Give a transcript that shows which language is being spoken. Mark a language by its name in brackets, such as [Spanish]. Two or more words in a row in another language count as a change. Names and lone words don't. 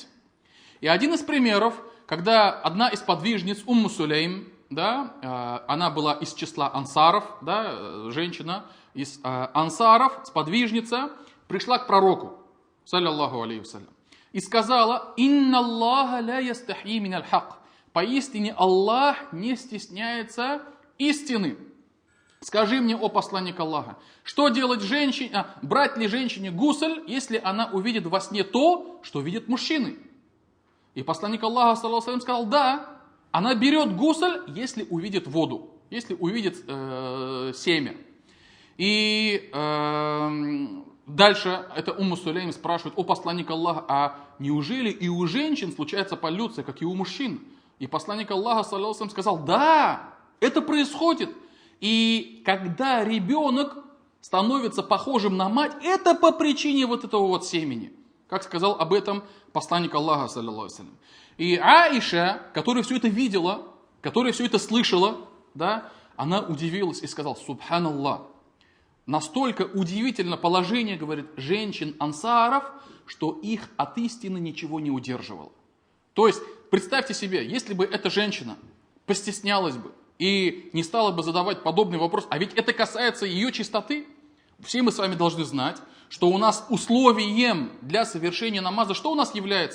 [Russian] И один из примеров, когда одна из подвижниц, Умму Сулейм, да, она была из числа ансаров, да, женщина из ансаров, сподвижница, пришла к пророку, [Arabic] صلى الله عليه وسلم, [Russian] и сказала: [Arabic] «إن الله لا يستحيي من الحق». [Russian] Поистине Аллах не стесняется истины. Скажи мне, о посланник Аллаха, что делать женщине, брать ли женщине гусль, если она увидит во сне то, что видят мужчины? И посланник Аллаха, [Arabic] صلى الله عليه وسلم, [Russian] сказал: да, она берет гусль, если увидит воду, если увидит семя. И дальше это Умму Сулейм спрашивает: о посланник Аллаха, а неужели и у женщин случается полюция, как и у мужчин? И посланник Аллаха, [Arabic] صلى الله عليه وسلم, [Russian] сказал: да, это происходит. И когда ребенок становится похожим на мать, это по причине вот этого вот семени. Как сказал об этом посланник Аллаха, [Arabic] صلى الله عليه وسلم. [Russian] И Аиша, которая все это видела, которая все это слышала, да, она удивилась и сказала: субханаллах, настолько удивительно положение, говорит, женщин ансаров, что их от истины ничего не удерживало. То есть, представьте себе, если бы эта женщина постеснялась бы и не стала бы задавать подобный вопрос, а ведь это касается ее чистоты, все мы с вами должны знать, что у нас условием для совершения намаза, что у нас является?